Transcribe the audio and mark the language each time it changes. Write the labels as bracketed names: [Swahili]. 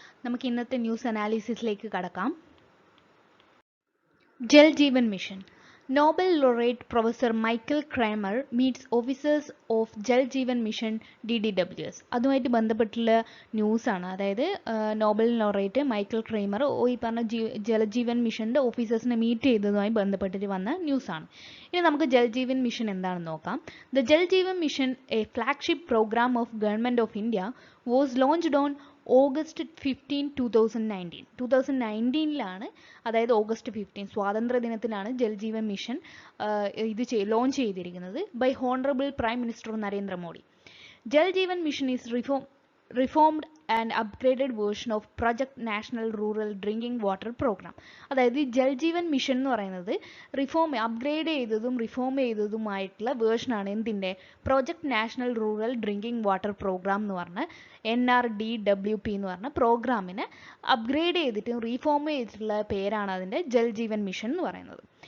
[Malayalam] നമുക്ക് ഇന്നത്തെ ന്യൂസ് അനാലിസിസിലേക്ക് കടക്കാം. Jal Jeevan mission. [English] Nobel laureate Professor Michael Kramer meets officers of Jal Jeevan mission DDWS. [Malayalam] അതുമായിട്ട് ബന്ധപ്പെട്ടുള്ള ന്യൂസാണ്. അതായത് നോബൽ ലോറേറ്റ് മൈക്കൽ ക്രൈമർ ഈ പറഞ്ഞ ജലജീവൻ മിഷൻ്റെ ഓഫീസേഴ്സിനെ മീറ്റ് ചെയ്തതുമായി ബന്ധപ്പെട്ടിട്ട് വന്ന ന്യൂസാണ്. ഇനി നമുക്ക് ജൽ ജീവൻ മിഷൻ എന്താണെന്ന് നോക്കാം. [English] The Jal Jeevan mission, a flagship programme of government of India, was launched on August 15, 2019. [Malayalam] 2019 അതായത് ഓഗസ്റ്റ് 15 സ്വാതന്ത്ര്യ ദിനത്തിലാണ് ജൽജീവൻ മിഷൻ ഇത് ലോഞ്ച് ചെയ്തിരിക്കുന്നത് [English] by honourable prime minister [Malayalam] Narendra Modi. [English] Jal Jeevan mission is reformed and upgraded version of Project National Rural Drinking Water Program. [Malayalam] അതായത് ഈ Jal Jeevan mission എന്ന് പറയുന്നത് upgrade ചെയ്തതും റിഫോം ചെയ്തതുമായിട്ടുള്ള വേർഷനാണ് എന്തിൻ്റെ project national rural drinking water programme എന്ന് പറഞ്ഞ NRDWP എന്ന് പറഞ്ഞ പ്രോഗ്രാമിനെ അപ്ഗ്രേഡ് ചെയ്തിട്ടും റീഫോം ചെയ്തിട്ടുള്ള പേരാണ് അതിൻ്റെ ജൽജീവൻ മിഷൻ എന്ന് പറയുന്നത്.